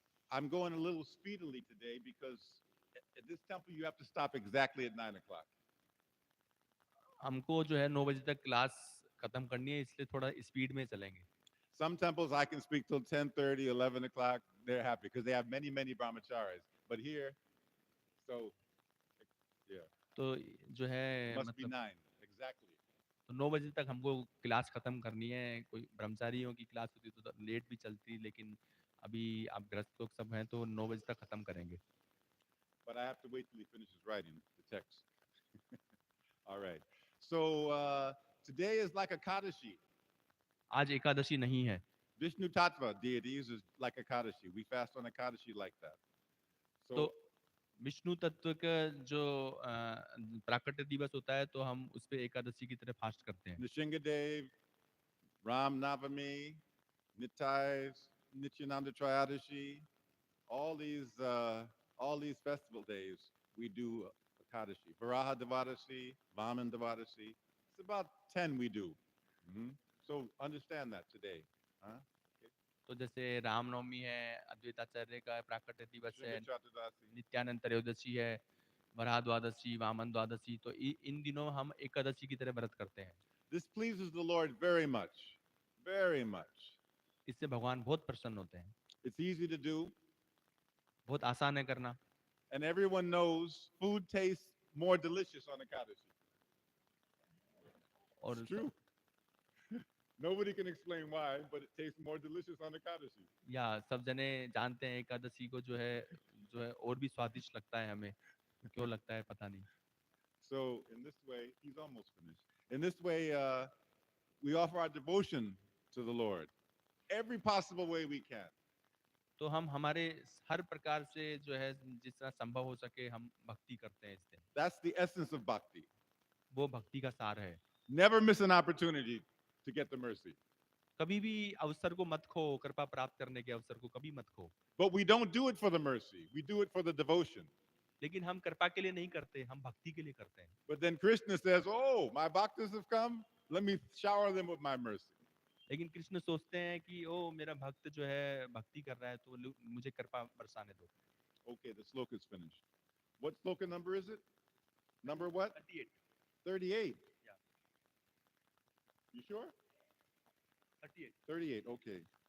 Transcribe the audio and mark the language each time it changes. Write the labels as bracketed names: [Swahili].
[English] I'm going a little speedily today because at this temple you have to stop exactly at 9 o'clock. [Hindi] हमको जो है 9 बजे तक class खत्म करनी है इसलिए थोड़ा स्पीड में चलेंगे। [English] Some temples I can speak till 10:30, 11 o'clock. They're happy because they have many, many brahmacharis. But here, so yeah, [Hindi] तो जो है [English] must be [Hindi] मतलब [English] 9 exactly. [Hindi] तो 9 बजे तक हमको क्लास खत्म करनी है। कोई ब्रह्मचारियों की क्लास होती तो लेट भी चलती, लेकिन अभी आप ग्रस्त लोग सब हैं तो 9 बजे तक खत्म करेंगे। [English] But I have to wait till he finishes writing the text. All right. So today is like a Kadashi. [Hindi] आज एकादशी नहीं है। [English] Vishnu Tattva deities is like a Kadashi. We fast on a Kadashi like that. [Hindi] तो [English] So [Hindi] Vishnu तत्व का जो प्राकट्य दिवस होता है तो हम उस पे एकादशी की तरह फास्ट करते हैं। [English] Nishingadev, Ram Navami, Nitai, Nityananda Triadashi, all these festival days we do Akadashi. Varaha Devadashi, Vaman Devadashi. It's about 10 we do. Mm-hmm. So understand that today. Huh? [Hindi] तो जैसे रामनवमी है, अद्वैत आचार्य का प्राकट्य दिवस है, Shringatradasi. नित्यानंद त्रयोदशी है, वराह द्वादशी, वामन द्वादशी, तो इन दिनों हम एकादशी की तरह व्रत करते हैं। [English] This pleases the Lord very much. Very much. [Hindi] इससे भगवान बहुत प्रसन्न होते हैं। [English] It's easy to do. [Hindi] बहुत आसान है करना। [English] And everyone knows food tastes more delicious on Akadashi. [Hindi] और [English] It's true. Nobody can explain why, but it tastes more delicious on Akadashi. [Hindi] या सब जने जानते हैं एकादशी को जो है और भी स्वादिष्ट लगता है हमें। क्यों लगता है पता नहीं। [English] So in this way, he's almost finished. In this way, we offer our devotion to the Lord every possible way we can. [Hindi] तो हम हमारे हर प्रकार से जो है जिस तरह संभव हो सके हम भक्ति करते हैं इस दिन। [English] That's the essence of bhakti. [Hindi] वो भक्ति का सार है। [English] Never miss an opportunity to get the mercy. [Hindi] कभी भी अवसर को मत खो, कृपा प्राप्त करने के अवसर को कभी मत खो। [English] But we don't do it for the mercy. We do it for the devotion. [Hindi] लेकिन हम कृपा के लिए नहीं करते, हम भक्ति के लिए करते हैं। [English] But then Krishna says, "Oh, my bhaktas have come. Let me shower them with my mercy." [Hindi] लेकिन कृष्ण सोचते हैं कि ओ मेरा भक्त जो है भक्ति कर रहा है तो मुझे कृपा बरसाने दो। [English] Okay, the sloka is finished. What sloka number is it? Number what? 38. 38. Yeah, You sure? 38. 38. Okay.